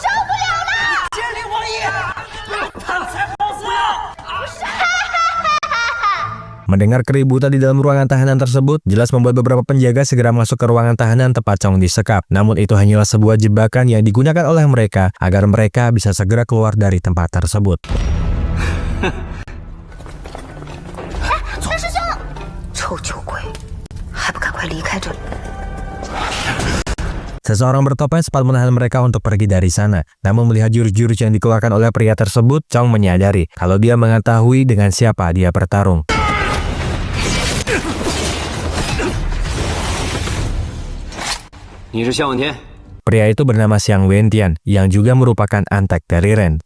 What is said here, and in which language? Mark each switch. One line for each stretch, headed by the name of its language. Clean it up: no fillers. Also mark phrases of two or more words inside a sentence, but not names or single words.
Indonesian: Mendengar keributan di dalam ruangan tahanan tersebut, jelas membuat beberapa penjaga segera masuk ke ruangan tahanan tempat Chong disekap. Namun itu hanyalah sebuah jebakan yang digunakan oleh mereka agar mereka bisa segera keluar dari tempat tersebut.
Chinese: 陈师兄，臭酒鬼，还不赶快离开这里！
Indonesian: Seseorang bertopeng sempat menahan mereka untuk pergi dari sana. Namun melihat jurus-jurus yang dikeluarkan oleh pria tersebut, Chong menyadari kalau dia mengetahui dengan siapa dia bertarung. Pria itu bernama Xiang Wentian, yang juga merupakan antek dari Ren.